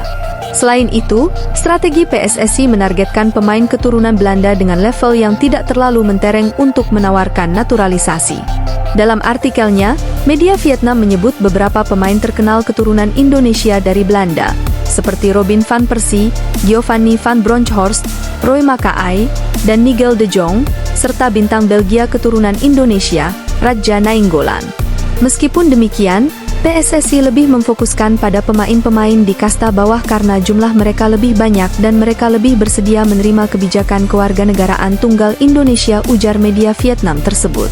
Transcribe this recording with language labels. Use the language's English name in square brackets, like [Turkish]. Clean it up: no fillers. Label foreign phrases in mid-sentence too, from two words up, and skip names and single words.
[Indonesian] Selain itu, strategi PSSI menargetkan pemain keturunan Belanda dengan level yang tidak terlalu mentereng untuk menawarkan naturalisasi. Dalam artikelnya, media Vietnam menyebut beberapa pemain terkenal keturunan Indonesia dari Belanda, seperti Robin van Persie, Giovanni van Bronckhorst, Roy Makaay, dan Nigel de Jong, serta bintang Belgia keturunan Indonesia, Radja Nainggolan. Meskipun demikian, PSSI lebih memfokuskan pada pemain-pemain di kasta bawah karena jumlah mereka lebih banyak dan mereka lebih bersedia menerima kebijakan kewarganegaraan tunggal Indonesia, ujar media Vietnam tersebut.